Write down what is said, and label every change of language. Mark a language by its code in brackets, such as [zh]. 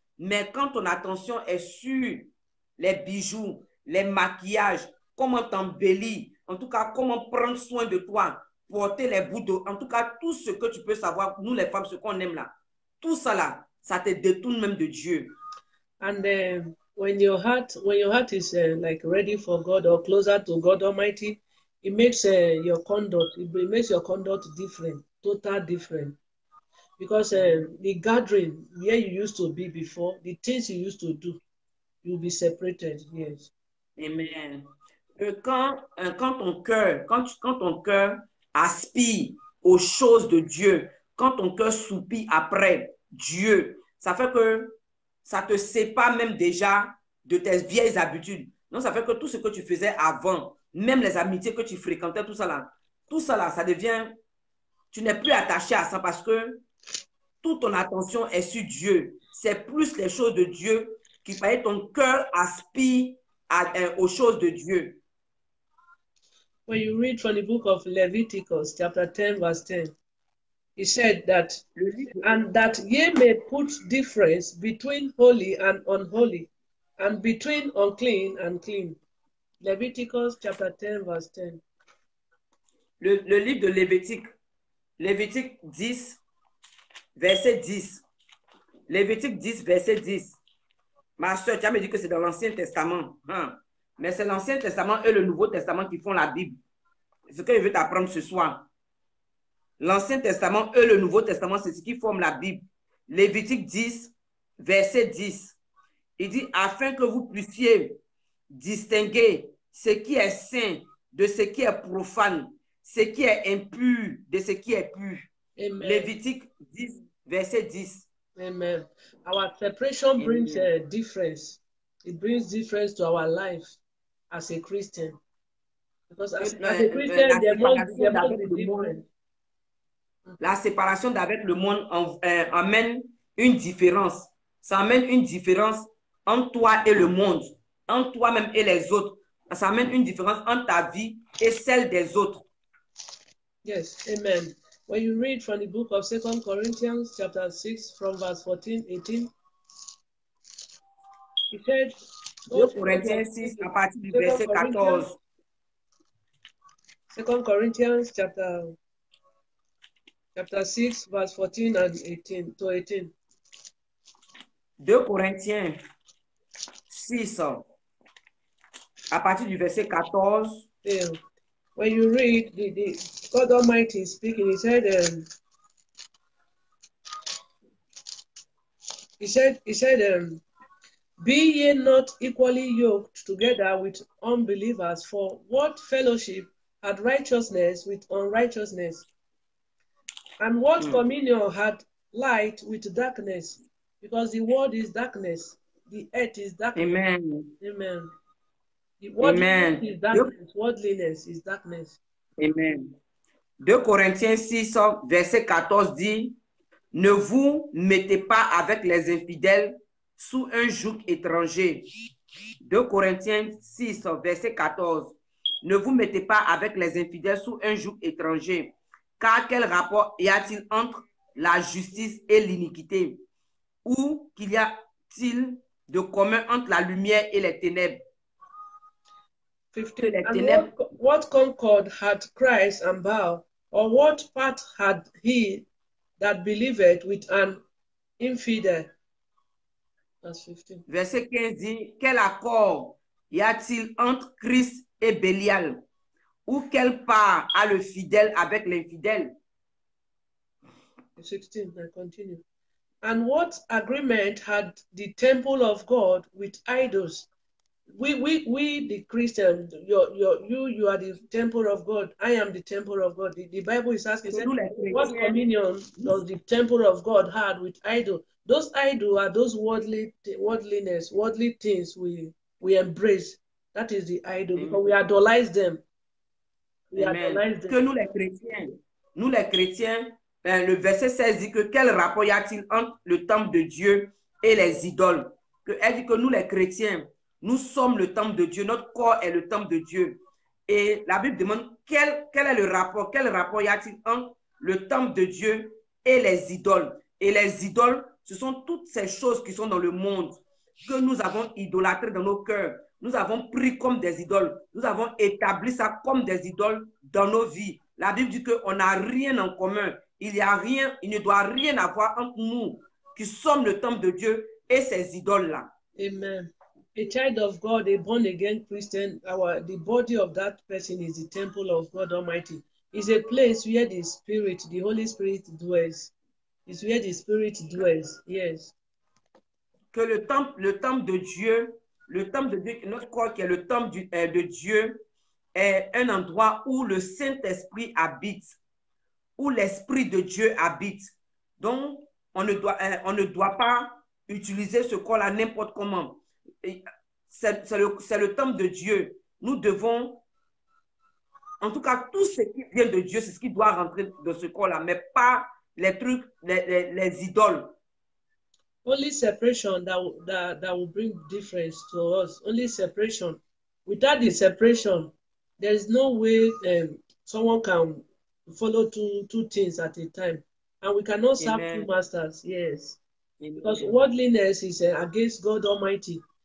[fr] Mais quand ton attention est sur les bijoux, les maquillages, comment t'embellir, en tout cas, comment prendre soin de toi, porter les bouts de... En tout cas, tout ce que tu peux savoir, nous les femmes, ce qu'on aime là, tout ça là, ça te détourne même de Dieu. [en] And when your heart is like ready for God or closer to God Almighty, it makes your conduct different, total different. Because the gathering where you used to be before, the things you used to do, you'll be separated. Yes. Amen. [fr] Quand ton cœur aspire aux choses de Dieu, quand ton cœur soupire après Dieu, ça fait que ça te sépare même déjà de tes vieilles habitudes. Donc, ça fait que tout ce que tu faisais avant, même les amitiés que tu fréquentais, tout ça là, ça devient... Tu n'es plus attaché à ça parce que toute ton attention est sur Dieu. C'est plus les choses de Dieu qui paraît ton cœur aspire aux choses de Dieu. [en] When you read from the book of Leviticus, chapter 10, verse 10, he said that, and that ye may put difference between holy and unholy, and between unclean and clean. Leviticus chapter 10, verse 10. [fr] Le livre de Lévitique 10, verset 10. Lévitique 10, verset 10. Ma soeur, tu as me dit que c'est dans l'Ancien Testament. Hein? Mais c'est l'Ancien Testament et le Nouveau Testament qui font la Bible. C'est ce que je veux t'apprendre ce soir. L'Ancien Testament et le Nouveau Testament, c'est ce qui forme la Bible. Lévitique 10, verset 10. Il dit, afin que vous puissiez distinguer ce qui est saint de ce qui est profane, ce qui est impur de ce qui est pur. Amen. Lévitique 10, verset 10. Amen. [en] Our separation brings a difference. It brings difference to our life as a Christian. Because as a Christian, there must be difference. [fr] La séparation d'avec le monde amène une différence. Ça amène une différence entre toi et le monde, entre toi-même et les autres. Ça amène une différence entre ta vie et celle des autres. [en] Yes, amen. When you read from the book of 2 Corinthians chapter 6 from verse 14, 18, he said, [fr] 2 Corinthiens 6 à partir du verset 14. [en] 2 Corinthians chapter 6 verse 14 and 18 to 18. [fr] 2 Corinthiens 6 à partir du verset 14. [en] Yeah. When you read the God Almighty speaking, he said, be ye not equally yoked together with unbelievers, for what fellowship had righteousness with unrighteousness? And what communion had light with darkness? Because the world is darkness, the earth is darkness. Amen. Amen. Amen. Is darkness. Worldliness is darkness. Amen. [fr] 2 Corinthiens 6, verset 14 dit, ne vous mettez pas avec les infidèles sous un joug étranger. 2 Corinthiens 6, verset 14. Ne vous mettez pas avec les infidèles sous un joug étranger. Car quel rapport y a-t-il entre la justice et l'iniquité? Ou qu'il y a-t-il de commun entre la lumière et les ténèbres? 15. [en] And what concord had Christ and Baal, or what part had he that believed with an infidel? Verse 15. [fr] Verset 15 dit, quel accord y a-t-il entre Christ et Bélial? Ou quelle part a le fidèle avec l'infidèle? [en] 16, I continue. And what agreement had the temple of God with idols? We the Christian, you are the temple of God. I am the temple of God. The Bible is asking, said, what communion does the temple of God had with idol? Those idols are those worldliness, worldly things we embrace. That is the idol, because we idolize them. Amen. [fr] Que nous les chrétiens, le verset 16 dit que quel rapport y a-t-il entre le temple de Dieu et les idoles? Elle dit que nous les chrétiens, nous sommes le temple de Dieu, notre corps est le temple de Dieu. Et la Bible demande quel est le rapport, quel rapport y a-t-il entre le temple de Dieu et les idoles? Et les idoles, ce sont toutes ces choses qui sont dans le monde que nous avons idolâtrées dans nos cœurs. Nous avons pris comme des idoles. Nous avons établi ça comme des idoles dans nos vies. La Bible dit qu'on n'a rien en commun. Il ne doit rien avoir entre nous qui sommes le temple de Dieu et ces idoles-là. Amen. [en] A child of God, a born-again Christian, the body of that person is the temple of God Almighty. It's a place where the Spirit, the Holy Spirit dwells. It's where the Spirit dwells, yes. [fr] Que le temple de Dieu, notre corps qui est le temple de Dieu, est un endroit où le Saint-Esprit habite, où l'Esprit de Dieu habite. Donc, on ne doit pas utiliser ce corps-là n'importe comment. C'est le temple de Dieu. Nous devons, en tout cas, tout ce qui vient de Dieu, c'est ce qui doit rentrer dans ce corps-là, mais pas les trucs, les idoles. [en] Only separation that will bring difference to us. Only separation. Without the separation, there is no way someone can follow two things at a time. And we cannot serve two masters, yes. Amen. Because worldliness is against God Almighty.